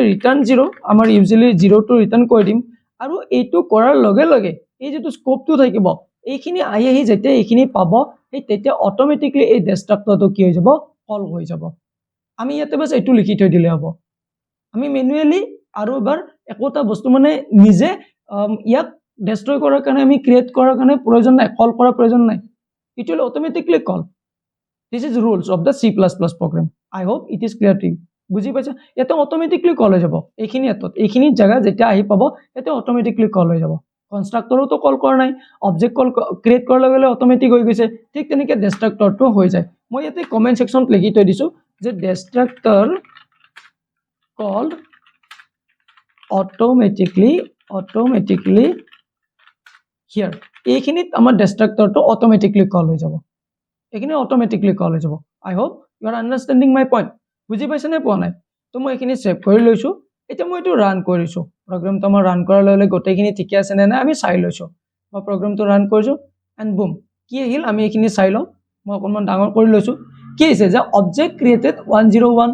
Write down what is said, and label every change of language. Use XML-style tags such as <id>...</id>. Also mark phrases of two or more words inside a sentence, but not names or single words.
<as>ৰিটাৰ্ন 0 আমাৰ ইউজুৱেলি 0 টো ৰিটাৰ্ন কৰি দিম আৰু এইটো কৰাৰ লগে লগে এই যেটো স্কোপটো থাকিব এইখিনি আহি যেতিয়া এইখিনি পাব এই তেতিয়া অটোমেটিক্যালি এই ডেষ্ট্ৰাক্টৰটো কি হৈ যাব কল হৈ যাব আমি ইয়াতে বাস এটো লিখি থৈ দিলে হ'ব আমি ম্যানুয়ালি আৰু এবাৰ একোটা বস্তু মানে নিজে ইয়াক ডেষ্ট্ৰয় কৰাৰ কাৰণে আমি ক্ৰিয়েট কৰাৰ কাৰণে প্ৰয়োজন নাই কল কৰাৰ প্ৰয়োজন নাই</as> <en>it will automatically call this is rules of the C++ program I hope it is clear to you</en> <as>বুজি পাইছা এটা অটোমেটিক্যালি কল হৈ যাব এইখিনি জায়গা যেতিয়া আহি পাব এটা অটোমেটিক্যালি কল হৈ যাব কনস্ট্ৰাক্টৰো তো কল কৰা নাই অবজেক্ট কল ক্ৰিয়েট কৰাৰ লগে লগে অটোমেটিক হৈ গৈছে ঠিক তেনেকৈ ডেষ্ট্ৰাক্টৰটো হৈ যায় মই ইয়াতে কমেন্ট সেকশনত লিখি থৈ দিছো যে ডেষ্ট্ৰাক্টৰ</as> <en>called automatically here</en> <as>এইখিনিত আমাৰ ডেষ্ট্ৰাক্টৰটো অটোমেটিক্যালি কল হৈ যাব এইখিনি অটোমেটিক্যালি কল হৈ যাব</as> <en>I hope you are understanding my point</en> <as>বুজি পাইছা নে পোৱা নাই তো মই এইখিনি সেভ কৰি লৈছো এতিয়া মই এটো ৰান কৰিছো প্ৰগ্ৰামটো মই ৰান কৰাৰ লগে লগে গোটেইখিনি ঠিকে আছে নে নাই আমি চাই লৈছো মই প্ৰগ্ৰামটো ৰান কৰিছো এন্ড বুম কি আহিল আমি এইখিনি চাই লওঁ মই অকমান ডাঙৰ কৰি লৈছো কি হৈছে যে</as> <en>object created</en> <as>101</as>